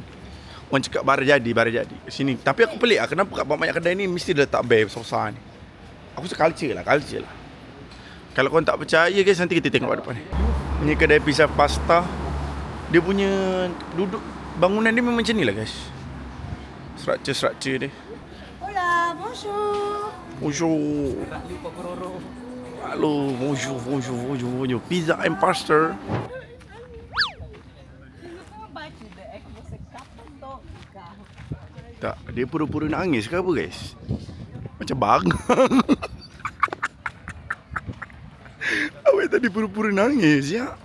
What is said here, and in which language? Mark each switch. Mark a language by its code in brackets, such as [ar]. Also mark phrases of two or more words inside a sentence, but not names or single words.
[ms] Orang cakap bara jadi sini. Tapi aku pelik kenapa kat banyak kedai ni mesti dia letak bear besar-besar ni. Aku rasa culture lah. Kalau korang tak percaya guys, nanti kita tengok kat depan ni. Ini kedai pizza pasta. Dia punya duduk, bangunan dia memang macam ni lah guys. Structure dia. [fr] Hola, bonjour. Bonjour. Hello, bonjour. [en] Pizza and pasta. [ms] Tak, dia pura-pura nangis ke apa guys? Macam bangang. Awak tadi pura-pura nangis ya.